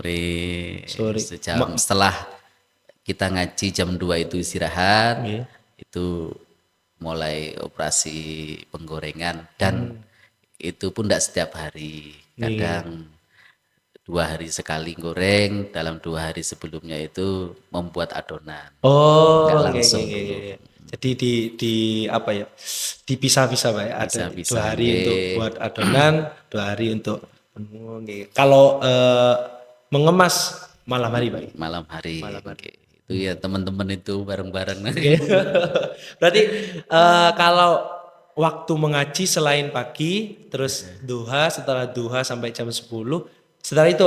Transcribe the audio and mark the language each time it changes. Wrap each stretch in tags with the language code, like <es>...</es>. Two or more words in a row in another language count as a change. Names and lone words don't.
<id>sejam setelah kita ngaji jam 2 itu istirahat, Nggih. itu mulai operasi penggorengan, dan itu pun tidak setiap hari, kadang 2 hari sekali goreng, dalam 2 hari sebelumnya itu membuat adonan. Oh, Nggak nggih, langsung nggih. Jadi di apa ya? Dipisah-pisah, Pak, ya. Ada Bisa-bisa, 2 hari nggih. untuk buat adonan, 2 hari untuk nggih. Kalau mengemas malam hari, Pak. Malam hari. Oke. Itu ya teman-teman itu bareng-bareng. Berarti kalau waktu mengaji selain pagi, terus duha, setelah duha sampai jam 10, setelah itu</id>